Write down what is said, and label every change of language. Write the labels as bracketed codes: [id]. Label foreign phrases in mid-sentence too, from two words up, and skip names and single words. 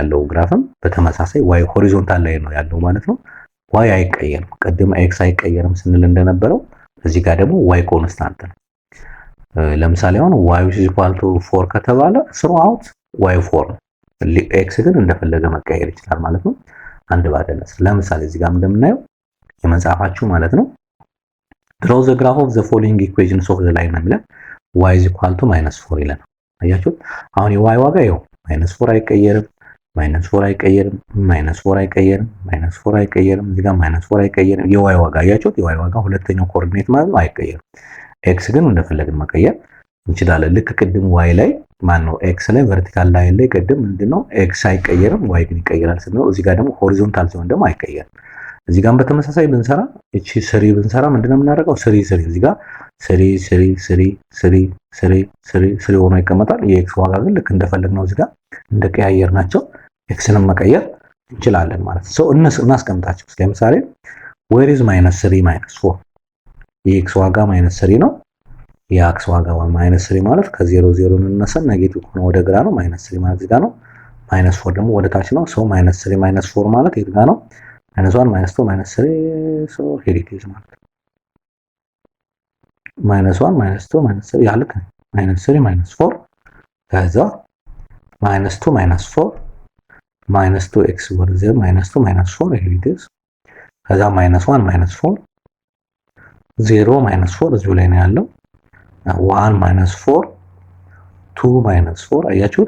[am] ያለው ግራፍም በተመሳሳይ [en] y horizontal [am] ላይ ነው ያለው ማለት ነው። ዋይ አይቀየርም። ቅድም ኤክስ አይቀየርም ስንል እንደነበረው እዚህ ጋር ደግሞ ዋይ ኮንስታንት ነው። ለምሳሌ አሁን [en] y is equal to 4 [am] ከተባለ [en] throughout [am] ዋይ 4 ነው። ኤክስ ግን እንደፈለገ መቀየር ይችላል ማለት ነው። አንድ ባደለስ ለምሳሌ እዚህ ጋር እንደምናየው የመጽሐፋችሁ ማለት ነው [en] draw the graph of the following equations of the line [am] ማለት [en] y is equal to -4 [am] ይላል። አያችሁት? አሁን የy ዋጋ ይኸው -4 አይቀየርም፣ -4 አይቀየርም፣ -4 አይቀየርም፣ -4 አይቀየርም፣ እዚህ ጋር -4 አይቀየርም። የy ዋጋ አያችሁት? የy ዋጋ ሁለተኛው ኮኦርዲኔት ማለት ነው አይቀየርም። x ግን እንደፈለግን መቀየር እንችላለን። ልክ ቅድም y ላይ ማን ነው x ላይ ቨርቲካል ላይን ላይ ቅድም ምንድነው x አይቀየርም y ግን ይቀየራል ስንለው እዚህ ጋር ደግሞ ሆሪዞንታል ሲሆን ደግሞ አይቀየርም። እዚህ ጋር በተመሳሳይ ብንሰራ እቺ ስሪ ብንሰራ ምንድነው የምናደርገው? ስሪ እዚህ ጋር ስሪ ሆኖ ይቀመጣል። የኤክስ ዋጋ ግን ልክ እንደፈለግነው እዚህ ጋር እንደቀያየርናቸው ኤክስንም መቀየር እንችላለን ማለት ነው። እናስቀምጣቸው። ለምሳሌ [en] where is -3 -4 [am] የኤክስ ዋጋ -3 ነው። የኤክስ ዋጋ -3 ማለት ከ0 0 እንነሳ ኔጌቲቭ ሆኖ ወደ ግራ ነው። -3 ማለት እዚህ ጋር ነው። -4 ደግሞ ወደ ታች ነው። ሶ -3 -4 ማለት የት ጋር ነው? -1 -2 -3 [en] so here it is [am] ማለት -1 -2 -3 ያልክ -3 -4 ከዛ -2 -4 -2 x ወደ 0 -2 -4 [en] here it is [am] ከዛ -1 -4 0 -4 እዚሁ ላይ ነው ያለው 1 -4 2 -4 አያችሁት?